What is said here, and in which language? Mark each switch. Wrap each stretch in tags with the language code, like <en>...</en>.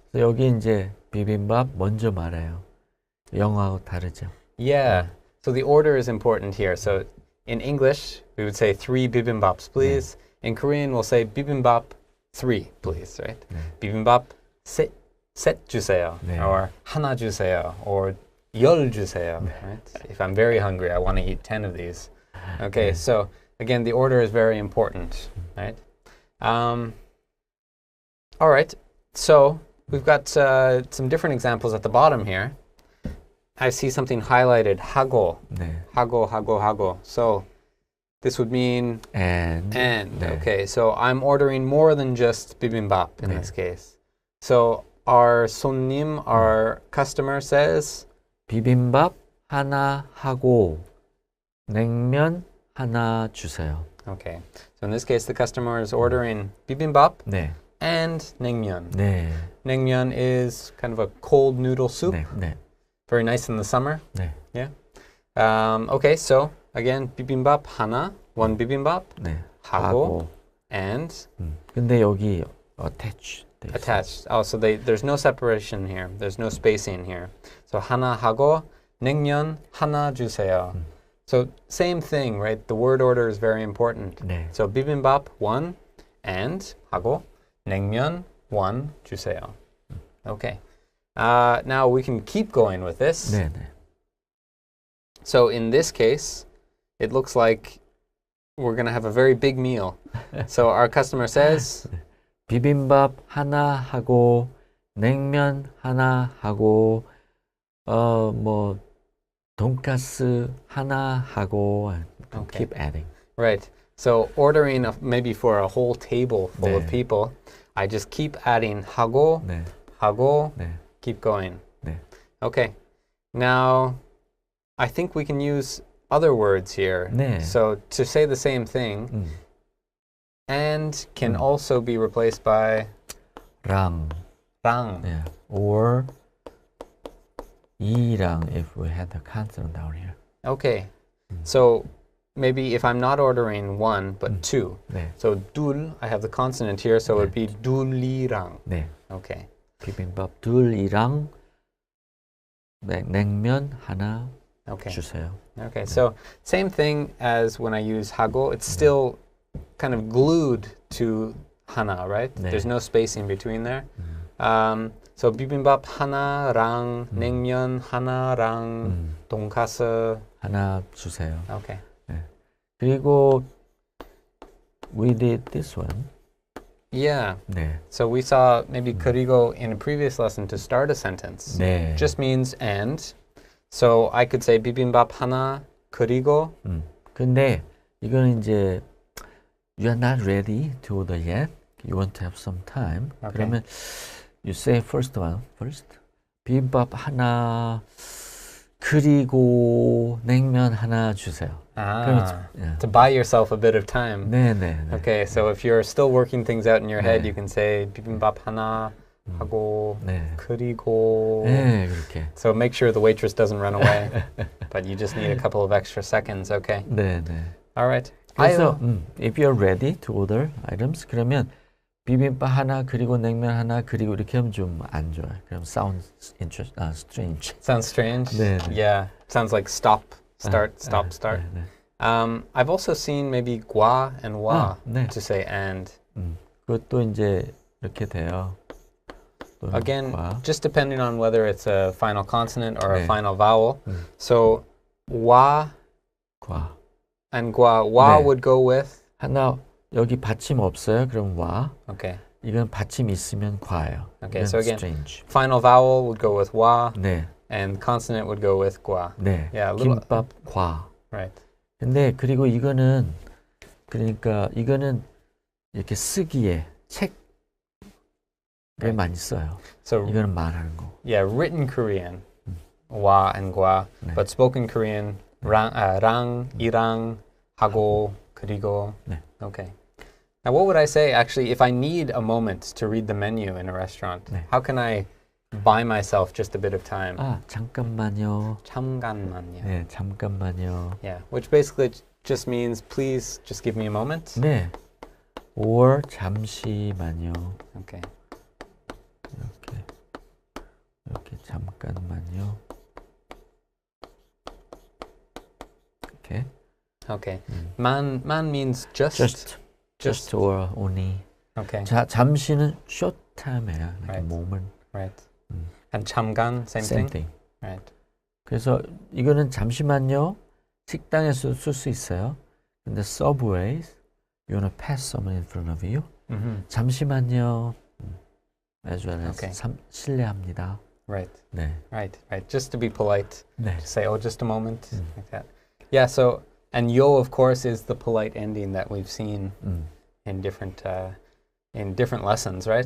<ko>그래서 여기 이제 비빔밥 먼저 말해요. 영어하고 다르죠.</ko> <en>Yeah. So the order is important here. So in English, we would say 3 bibimbaps, please. In Korean, we'll say bibimbap 3, please, right?</en> <ko>네. Bibimbap 셋 주세요. 네. Or 하나 주세요.</ko> <en>Or</en> <ko>열 주세요,</ko> <en>right? If I'm very hungry, I want to eat 10 of these. Okay, so again, the order is very important, right? All right, so we've got some different examples at the bottom here. I see something highlighted, 하고,</en> <ko>네.</ko> <en>하고. So this would mean and. 네. Okay, so I'm ordering more than just bibimbap in</en> <ko>네.</ko> <en>this case. So our 손님, our customer says,</en> <ko>비빔밥 하나 하고 냉면 하나 주세요.</ko> <en>okay, so in this case, the customer is ordering bibimbap</en> <ko>네.</ko> <en>and naengmyeon.</en> <ko>네.</ko> <en>Naengmyeon is kind of a cold noodle soup,</en> <ko>네. 네.</ko> <en>very nice in the summer.</en> <ko>네.</ko> <en>Yeah. Okay, so again, bibimbap 하나, one bibimbap,</en> <ko>네. 하고, and 근데 여기 attach. 돼 있어요.</ko> <en>attached. Oh, so there's no separation here. There's no spacing here. So 하나 하고 냉면 하나 주세요. So same thing, right? The word order is very important.</en> <ko>네.</ko> <en>So bibimbap one and</en> <ko>하고 냉면</ko> <en>one 주세요. Okay. Now we can keep going with this.</en> <ko>네, 네.</ko> <en>So in this case, it looks like we're going to have a very big meal. So our customer says,</en> <ko>비빔밥 하나 하고 냉면 하나 하고 뭐 돈가스 하나 하고</ko> <en>Okay. keep adding. right. So ordering maybe for a whole table full of</en> <ko>네.</ko> <en>people, I just keep adding 하고,</en> <ko>네. 하고, 네.</ko> <en>keep going.</en> <ko>네.</ko> <en>Okay. Now, I think we can use other words here.</en> <ko>네.</ko> <en>So to say the same thing, and can also be replaced by</en> <ko>랑. 랑.</ko> <en>Yeah. Or 이랑 if we had the consonant down here. Okay. So maybe if I'm not ordering one, but two.</en> <ko>네.</ko> <en>So 둘, I have the consonant here, so it would be 둘이랑.</en> <ko>네.</ko> <en>Okay.</en> <ko>비빔밥 둘이랑 냉면 하나</ko> <en>Okay.</en> <ko>주세요.</ko> <en>Okay, so same thing as when I use 하고, it's still kind of glued to 하나, right?</en> <ko>네.</ko> <en>There's no spacing between there.</en> <ko>So 비빔밥 하나랑 냉면 하나랑 돈가스 하나 주세요.</ko> <en>Okay.</en> <ko>네.</ko> <en>그리고 we did this one. Yeah.</en> <ko>네.</ko> <en>So we saw maybe 그리고 in a previous lesson to start a sentence.</en> <ko>네.</ko> <en>Just means and. So I could say</en> <ko>비빔밥 하나 그리고. 근데 이거는 이제</ko> <en>you are not ready to order yet. You want to have some time. Okay.</en> <ko>그러면</ko> <en>you say first one first.</en> <ko>비빔밥 하나 그리고 냉면 하나 주세요.</ko> <en>To buy yourself a bit of time.</en> <ko>네, 네, 네.</ko> <en>Okay, so if you're still working things out in your head, you can say</en> <ko>비빔밥 하나 하고 네. 그리고. 네, 그렇게.</ko> <en>So make sure the waitress doesn't run away, but you just need a couple of extra seconds. Okay.</en> <ko>네, 네.</ko> <en>All right.</en> <ko>그래서</ko> <en>if you're ready to order items,</en> <ko>그러면 비빔밥 하나 그리고 냉면 하나 그리고 이렇게 하면 좀 안 좋아요. 그럼</ko> <en>sounds strange. Sounds strange.</en> <ko>네, 네.</ko> <en>Yeah. Sounds like stop, start, stop, start.</en> <ko>네, 네.</ko> <en>I've also seen maybe 과 and 와</en> <ko>네.</ko> <en>to say and.</en> <ko>그것도 이제 이렇게 돼요.</ko> <en>Again,</en> <ko>과.</ko> <en>just depending on whether it's a final consonant or</en> <ko>네.</ko> <en>a final vowel. So 와</en> <ko>과. and 과. 와 네.</ko> <en>would go with.</en> <ko>하나 여기 받침 없어요. 그럼 와.</ko> <en>Okay.</en> <ko>이건 받침 있으면 과예요.</ko> <en>Okay. So again, strange. final vowel would go with 와,</en> <ko>네.</ko> <en>and consonant would go with 과.</en> <ko>네.</ko> <en>Yeah, a little.</en> <ko>김밥 과.</ko> <en>Right.</en> <ko>근데 그리고 이거는 그러니까 이거는 이렇게 쓰기에 책에 많이 써요.</ko> <en>So</en> <ko>이거는 말하는 거.</ko> <en>yeah, written Korean, 와 and 과,</en> <ko>네.</ko> <en>but spoken Korean, 랑, 이랑, 하고, 그리고.</en> <ko>네.</ko> <en>Okay. Now, what would I say actually if I need a moment to read the menu in a restaurant?</en> <ko>네.</ko> <en>How can I buy myself just a bit of time?</en> <ko>잠깐만요. 잠깐만요. 네, 잠깐만요.</ko> <en>Yeah, which basically just means please just give me a moment.</en> <ko>네. or 잠시만요.</ko> <en>Okay.</en> <ko>이렇게 잠깐만요.</ko> <en>Okay. Okay. Man means just. Just or only. Okay.</en> <ko>잠시는</ko> <en>short time</en> <ko>예요.</ko> <en>Like Right. a moment. Right. And 잠깐, same thing? Right.</en> <ko>그래서 이거는 잠시만요. 식당에서 쓸 수 있어요. 근데</ko> <en>subways, you want to pass someone in front of you.</en> <ko>잠시만요.</ko> <en>As well as Okay.</en> <ko>실례합니다.</ko> <en>Right.</en> <ko>네.</ko> <en>Right. Just to be polite.</en> <ko>네.</ko> <en>To say, oh, just a moment, like that. Yeah, so, and yo, of course, is the polite ending that we've seen in different lessons, right?</en>